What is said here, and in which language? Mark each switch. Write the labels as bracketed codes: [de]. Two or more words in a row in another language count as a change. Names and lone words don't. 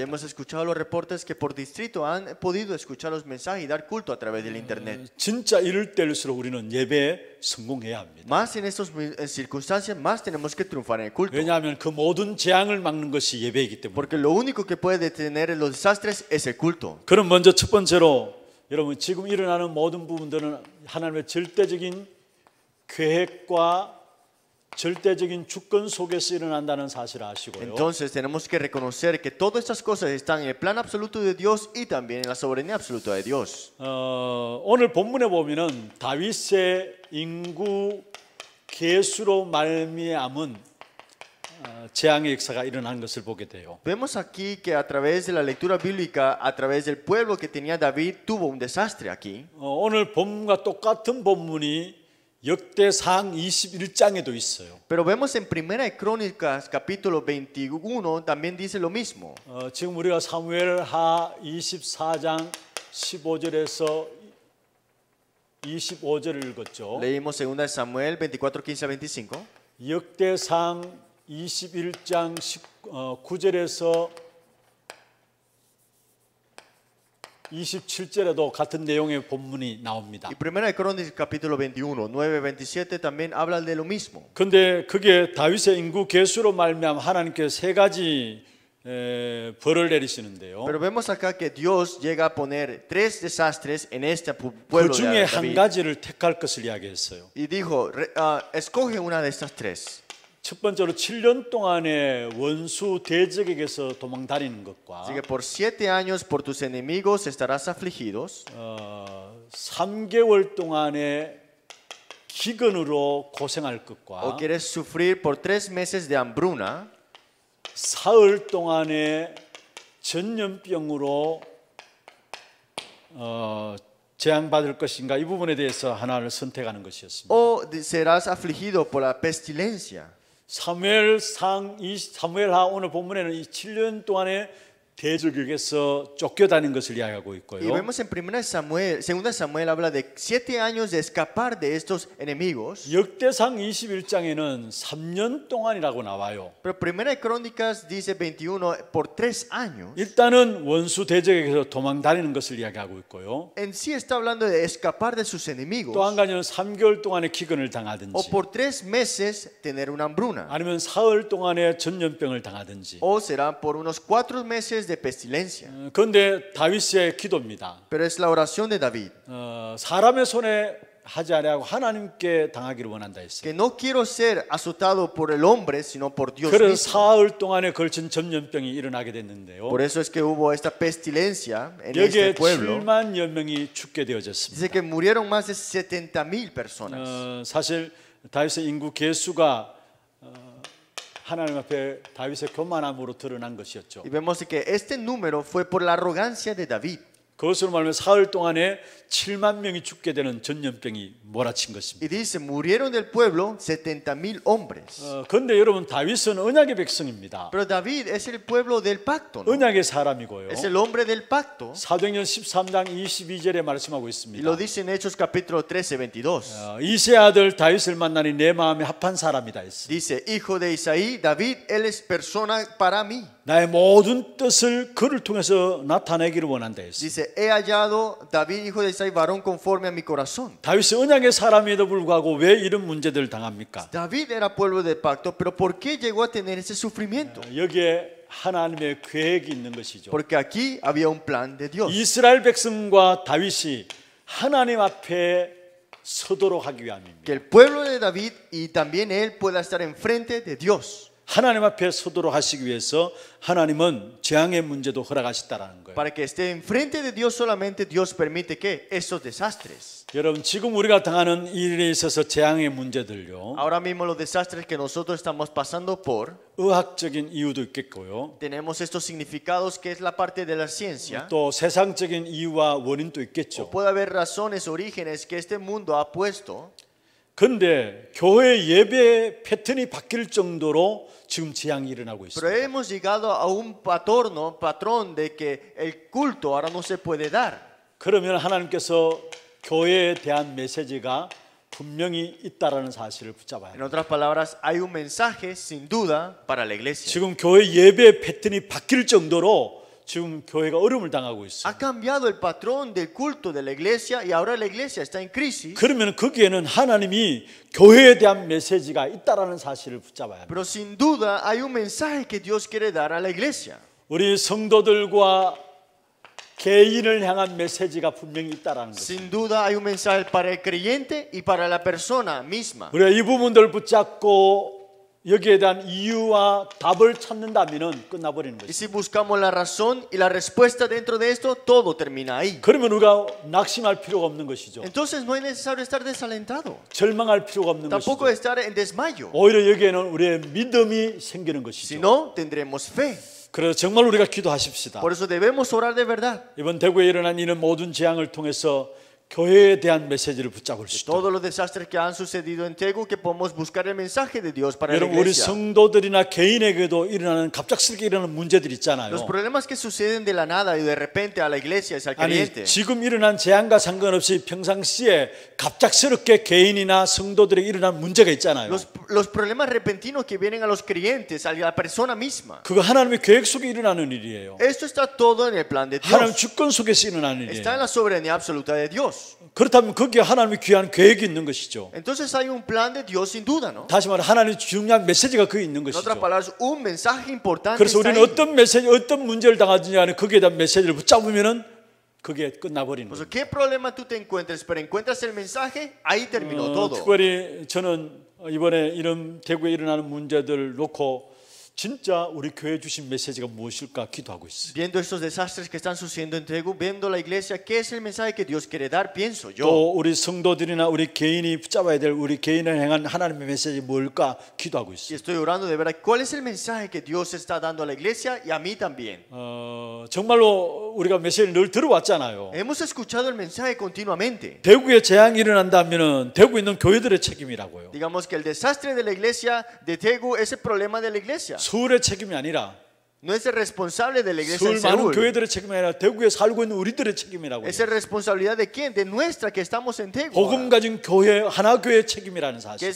[es] hemos escuchado los reportes que por distrito han podido escuchar los mensajes y dar culto a través del internet. [ko] 진짜 이럴 때일수록 우리는 예배에 성공해야 합니다. [es] Más en estas circunstancias, más tenemos que triunfar en el culto. [ko] 왜냐하면 그 모든 재앙을 막는 것이 예배이기 때문에. [es] Porque lo único que puede detener los desastres es el culto. [ko] 그럼 먼저 첫 번째로 여러분 지금 일어나는 모든 부분들은 하나님의 절대적인 계획과 절대적인 주권 속에서 일어난다는 사실을 아시고요. [es] Entonces tenemos que reconocer que todas estas cosas están en el plan absoluto de Dios y también en la soberanía absoluta de Dios. [ko] 오늘 본문에 보면은 다윗의 인구 계수로 말미암은 재앙의 역사가 일어난 것을 보게 돼요. [es] Vemos aquí que a través de la lectura bíblica, a través del pueblo que tenía David, tuvo un desastre aquí. [ko] 오늘 본문과 똑같은 본문이 역대상 21장에도 있어요. [es] Pero vemos en Primera de Crónicas, capítulo 21, también dice lo mismo. [ko] 지금 우리가 사무엘하 24장 15절에서 25절을 읽었죠. [es] Leímos 2 Samuel 24, 15 a 25. [ko] 역대상 21장 9절에서 27절에도 같은 내용의 본문이 나옵니다. [es] Y Primera de Crónicas, capítulo 21, 9, 27 también habla de lo mismo. [ko] 근데 그게 다윗의 인구 계수로 말미암아 하나님께서 세 가지 벌을 내리시는데요. [es] Pero vemos acá que Dios llega a poner 3 desastres en este [ko] 그 [es] pueblo [ko] 중에 [es] de [ko] 한 [es] David. [ko] 가지를 택할 것을 이야기했어요. [es] Y dijo, escoge una de estas 3. [ko] 첫 번째로 7년 동안의 원수 대적에게서 도망다니는 것과 [es] Así que por 7 años por tus enemigos estarás afligidos. [ko] 3개월 동안의 기근으로 고생할 [es] O [ko] 것과 [es] quieres sufrir por 3 meses de hambruna. [ko] 사흘 동안의 전염병으로 재앙받을 것인가 이 부분에 대해서 하나를 선택하는 것이었습니다. [es] O serás afligido por la pestilencia. [ko] 사무엘하 오늘 본문에는 이 7년 동안의 대적에게서 쫓겨다닌 것을 이야기하고 [es] Y [ko] 있고요. [es] vemos en 2 Samuel habla de 7 años de escapar de estos enemigos. [ko] 역대상 21장에는 3년 동안이라고 나와요. [es] Pero 1 Crónicas dice 21 por 3 años. [ko] 일단은 원수 대적에게서 도망다니는 것을 이야기하고 있고요. [es] En sí está hablando de escapar de sus [ko] 또 [es] enemigos. [ko] 한 가지는 3개월 동안의 기근을 [es] O [ko] 당하든지 [es] por 3 meses tener una hambruna. [ko] 아니면 사흘 동안의 전염병을 당하든지. [es] O será por unos 4 meses de pestilencia. [ko] 그런데 다윗의 기도입니다. [es] Pero es la oración de David. [ko] 사람의 손에 하지 아니하고 하나님께 당하기를 원한다 했어요. [es] Que no quiero ser azotado por el hombre, sino por Dios [ko] 그래서 [es] mismo. [ko] 사흘 동안에 걸친 전염병이 일어나게 됐는데요. [es] Por eso es que hubo esta pestilencia en este [ko] 여기에 [es] pueblo. [ko] 7만여 명이 죽게 되어졌습니다. [es] Dice que murieron más de 70,000 personas. [ko] 사실 다윗의 인구 계수가 하나님 앞에 다윗의 교만함으로 드러난 것이었죠. [es] Y vemos que este número fue por la arrogancia de David. [ko] 그것으로 말하면 사흘 동안에 7만 명이 죽게 되는 전염병이 몰아친 것입니다. [es] Y dice, murieron del pueblo 70,000 hombres. [ko] 그런데 여러분 다윗은 언약의 백성입니다. [es] Pero David es el pueblo del pacto, ¿no? [ko] 언약의 사람이고요. [es] Es el hombre del pacto. [ko] 사도행전 13장 22절에 말씀하고 [es] Y [ko] 있습니다. [es] lo dice en Hechos capítulo 13, 22. [ko] 이세 아들 다윗을 만나니 내 마음에 합한 사람이다 했어. [es] Dice, hijo de Isaí, David, él es persona para mí. [ko] 나의 모든 뜻을 그를 통해서 나타내기를 원한다 했어. [es] Dice, he hallado David, hijo de Isaí, varón conforme a mi corazón. [ko] 다윗이 언약의 사람에도 불구하고 왜 이런 문제들을 당합니까? [es] David era pueblo del pacto, pero ¿por qué llegó a tener ese sufrimiento? [ko] 여기에 하나님의 계획이 있는 것이죠. [es] Porque aquí había un plan de Dios. [ko] 이스라엘 백성과 다윗이 하나님 앞에 서도록 하기 위함입니다. [es] Que el pueblo de David y también él pueda estar enfrente de Dios. [ko] 하나님 앞에 서도록 하시기 위해서 하나님은 재앙의 문제도 허락하셨다라는 거예요. [es] Para que esté enfrente de Dios solamente Dios permite que esos desastres. [ko] 여러분 지금 우리가 당하는 일에 있어서 재앙의 문제들요. [es] Ahora mismo los desastres que nosotros estamos pasando por, [ko] 의학적인 이유도 있겠고요. [es] tenemos estos significados que es la parte de la ciencia. [ko] 또 세상적인 이유와 원인도 [es] O [ko] 있겠죠. [es] puede haber razones, orígenes que este mundo ha puesto. [ko] 그런데 교회 예배 패턴이 바뀔 정도로 지금 재앙이 일어나고 [es] Pero [ko] 있습니다. [es] hemos llegado a un patrón de que el culto ahora no se puede dar. [ko] 그러면 하나님께서 교회에 대한 메시지가 분명히 있다라는 사실을 붙잡아야 [es] En [ko] 합니다. [es] otras palabras, hay un mensaje sin duda para la iglesia. [ko] 지금 교회 예배 패턴이 바뀔 정도로 지금 교회가 어려움을 당하고 있어요. [es] Ha cambiado el patrón del culto de la iglesia y ahora la iglesia está en crisis. [ko] 그러면 거기에는 하나님이 교회에 대한 메시지가 있다라는 사실을 붙잡아야 합니다. [es] Pero sin duda hay un mensaje que Dios quiere dar a la iglesia. [ko] 우리 성도들과 개인을 향한 메시지가 분명히 있다라는 거죠. [es] Sin duda hay un mensaje para el creyente y para la persona misma. [ko] 우리가 이 부분들을 붙잡고 여기에 대한 이유와 답을 찾는다면은 끝나버리는 [es] Y [ko] 것이죠. [es] si buscamos la razón y la respuesta dentro de esto, todo termina ahí. [ko] 그러면 우리가 낙심할 필요가 없는 것이죠. [es] Entonces no es necesario estar desalentado. [ko] 절망할 필요가 없는 [es] Tampoco [ko] 것이죠. [es] estar en desmayo. [ko] 오히려 여기에는 우리의 믿음이 생기는 것이죠. [es] Si no, tendremos fe. [ko] 그래서 정말 우리가 기도하십시다. [es] Por eso debemos orar de verdad. [ko] 이번 대구에 일어난 이런 모든 재앙을 통해서 교회에 대한 메시지를 붙잡을 수 있도록. [es] Todos los desastres que han sucedido en Tegu, que podemos buscar el mensaje de Dios para la [ko] 여러분 우리 [es] iglesia. [ko] 성도들이나 개인에게도 일어나는 갑작스럽게 일어나는 문제들 있잖아요. [es] Los problemas que suceden de la nada y de repente a la iglesia es al [ko] 아니 [es] creyente. [ko] 지금 일어난 재앙과 상관없이 평상시에 갑작스럽게 개인이나 성도들에게 일어난 문제가 있잖아요. [es] Los problemas repentinos que vienen a los creyentes, a la persona misma. [ko] 그거 하나님의 계획 속에 일어나는 일이에요. [es] Esto está todo en el plan de [ko] 하나님 [es] Dios. [ko] 주권 속에서 일어나는 [es] Está en [ko] 일이에요. [es] la soberanía absoluta de Dios. [ko] 그렇다면 거기에 하나님의 귀한 계획이 있는 것이죠. [es] Entonces hay un plan de Dios sin duda, ¿no? [ko] 다시 말해 하나님의 중요한 메시지가 거기 있는 [es] En otras [ko] 것이죠. [es] palabras, un mensaje importante [ko] 그래서 [es] está [ko] 우리는 [es] ahí. [ko] 어떤 메시지, 어떤 문제를 당하든지 간에 거기에 대한 메시지를 붙잡으면은 그게 끝나버리는 [es] Pues, [ko] 거예요. [es] ¿qué problema tú te encuentres? Pero encuentras el mensaje, ahí terminó todo. [ko] 특별히 저는 이번에 이런 대구에 일어나는 문제들을 놓고 진짜 우리 교회 주신 메시지가 무엇일까 기도하고 있어요. [es] Viendo estos desastres que están sucediendo en Tegu, viendo la iglesia, ¿qué es el mensaje que Dios quiere dar? Pienso yo. [ko] 또 우리 성도들이나 우리 개인이 붙잡아야 될 우리 개인을 향한 하나님의 메시지 뭘까 기도하고 [es] Y [ko] 있어요. [es] estoy orando de verdad, ¿cuál es el mensaje que Dios está dando a la iglesia y a mí también? [ko] 정말로 우리가 메시지를 늘 들어왔잖아요. [es] Hemos escuchado el mensaje continuamente. [ko] 대구에 재앙이 일어난다면은 대구에 있는 교회들의 책임이라고요. [es] Digamos que el desastre de la iglesia de Tegu es el problema de la iglesia. [ko] 서울의 책임이 아니라 [es] No es el responsable de la iglesia en [ko] 서울 많은 [es] Seúl. [ko] 교회들의 책임이 아니라 대구에 살고 있는 우리들의 책임이라고. [es] Es responsabilidad de quién? De nuestra que estamos en Tegua. [ko] 복음 가진 교회 하나 교회의 책임이라는 [es] Que [ko] 사실.